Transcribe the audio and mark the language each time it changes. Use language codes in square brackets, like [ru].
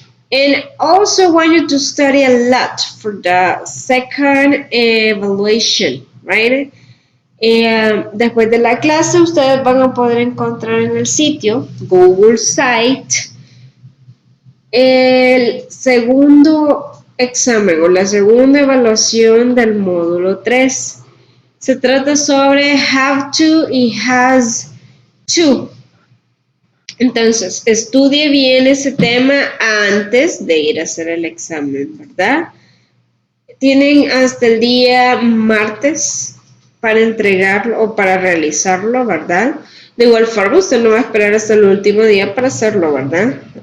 [en] And also want you to study a lot for the second evaluation, right? [es] Después de la clase ustedes van a poder encontrar en el sitio Google Site el segundo examen o la segunda evaluación del módulo 3. Se trata sobre have to y has to. Entonces, estudie bien ese tema antes de ir a hacer el examen, ¿verdad? Tienen hasta el día martes para entregarlo o para realizarlo, ¿verdad? De igual forma, usted no va a esperar hasta el último día para hacerlo, ¿verdad?